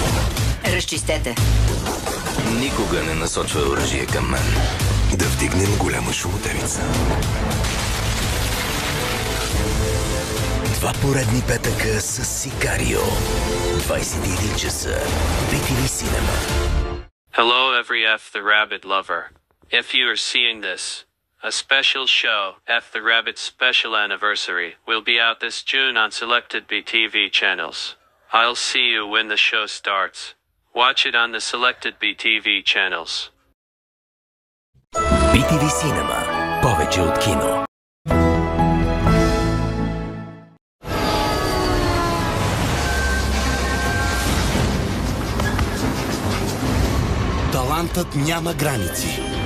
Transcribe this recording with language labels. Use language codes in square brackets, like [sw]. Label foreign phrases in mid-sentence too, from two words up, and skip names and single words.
[bg] Разчистете. Никога не насочва оръжие към мен. Да вдигнем голяма шумотевица. Два поредни петъка с Сикарио. 21 часа. BTV Cinema. [en] Hello, every F the Rabbit lover. If you are seeing this, a special show, F the Rabbit Special Anniversary, will be out this June on selected BTV channels. I'll see you when the show starts. Watch it on the selected BTV channels. [bg] BTV Cinema. Повече от кино. Талантът няма граници.